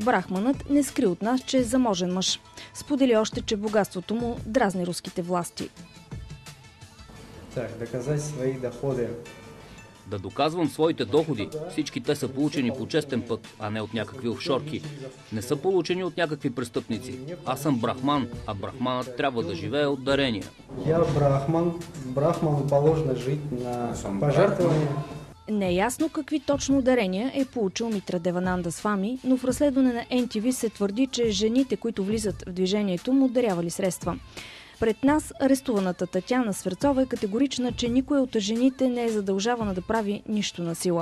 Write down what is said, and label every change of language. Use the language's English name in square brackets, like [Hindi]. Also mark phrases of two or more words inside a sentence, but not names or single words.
[Bulgarian] Брахманът не скри от нас, че е заможен мъж. Сподели още, че богатството му дразни руските власти. [Russian] Доказать свои доходи. [Bulgarian] Да доказвам своите доходи. Всички те са получени по честен път, а не от някакви офшорки. Не са получени от някакви престъпници. Аз съм брахман, а брахманът трябва да живее от дарения. [Russian] Я брахман. Брахману положено жить на пожертвования. [Bulgarian] Не е ясно какви точно дарения е получил Митра Девананда Свами, но в разследване на NTV се твърди, че жените, които влизат в движението, му дарявали средства. Пред нас арестуваната Татяна Сверцова е категорична, че никой от жените не е задължавана да прави нищо на сила.